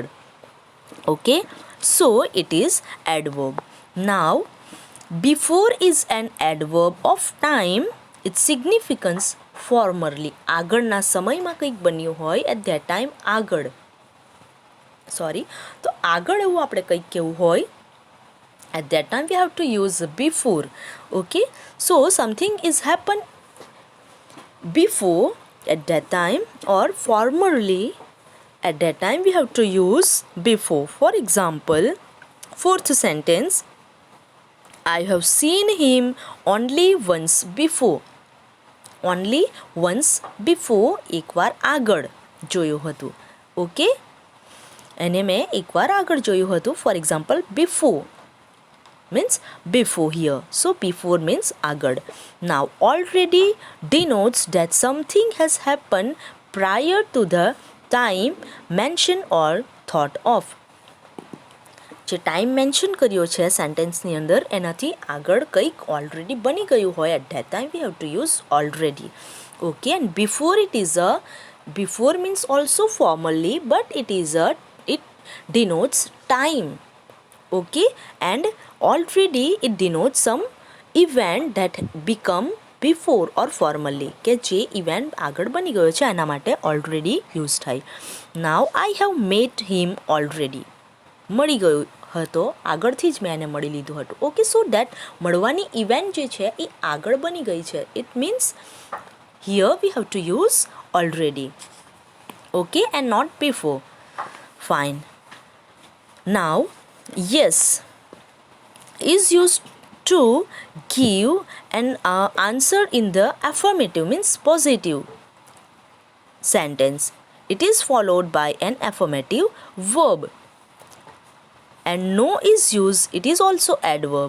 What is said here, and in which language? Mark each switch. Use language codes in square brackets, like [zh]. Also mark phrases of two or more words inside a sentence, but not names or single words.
[en] okay, so it is adverb. now before is an adverb of time. its significance formerly. [gu] આગળના સમયમાં કંઈક બન્યું હોય [en] at that time [gu] આગળ. સોરી, તો આગળ એવું આપણે કંઈક કહેવું હોય [en] at that time we have to use before. Okay, so something is happened before at that time or formerly at that time we have to use before. For example, fourth sentence, I have seen him only once before. only once before, [gu] એકવાર આગળ જોયું હતું. ઓકે, એને મેં એકવાર આગળ જોયું હતું. [en] for example, before means before here. So before means આગળ. Now already denotes that something has happened prior to the time mentioned or thought of. [gu] જે ટાઈમ મેન્શન કર્યો છે સેન્ટેન્સની અંદર એનાથી આગળ કંઈક ઓલરેડી બની ગયું હોય [en] at that time we have to use already. okay, and before it is a before means also formally but it is a it denotes time. okay, and already it denotes some event that become before or formally, [gu] કે જે ઇવેન્ટ આગળ બની ગયો છે એના માટે ઓલરેડી યુઝ થાય. [en] now I have met him already. [gu] મળી ગયો હતો, આગળથી જ મેં એને મળી લીધું હતું. [en] okay, so that [gu] મળવાની ઇવેન્ટ જે છે એ આગળ બની ગઈ છે. [en] it means here we have to use already. okay, and not before. fine. now yes is used to give an answer in the affirmative means positive sentence. It is followed by an affirmative verb. And no is used, it is also adverb.